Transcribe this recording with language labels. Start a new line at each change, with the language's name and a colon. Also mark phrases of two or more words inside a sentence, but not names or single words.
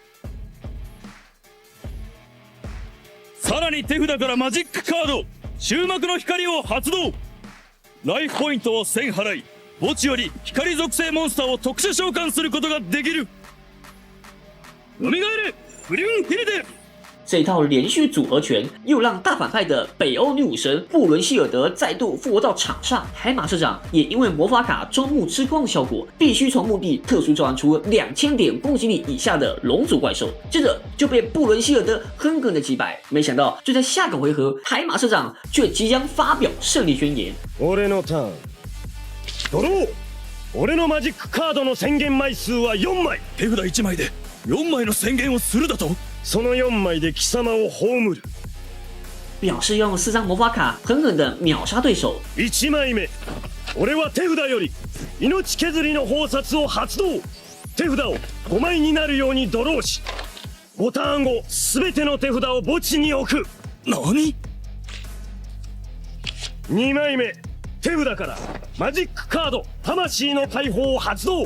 Japanese: さらに手札からマジックカード終幕の光を発動。ライフポイントを1000払い墓地より光属性モンスターを特殊召喚することができる。蘇れブリュンヒルデ。
Chinese: 这一套连续组合拳又让大反派的北欧女武神布伦希尔德再度复活到场上。海马市长也因为魔法卡中墓之光的效果，必须从墓地特殊召唤出2000点攻击力以下的龙族怪兽，接着就被布伦希尔德狠狠的击败。没想到就在下个回合，海马市长却即将发表胜利宣言。
Japanese: 俺のターンドロー。俺のマジックカードの宣言枚数は4枚。手札1枚で4枚の宣言をするだと。その4枚で貴様を葬る。
Chinese: 表示用4张魔法卡狠狠的秒杀对手。
Japanese: 1枚目俺は手札より命削りの宝札を発動。手札を5枚になるようにドローし、5ターン後全ての手札を墓地に置く。何？ 2枚目、手札からマジックカード魂の大砲を発動。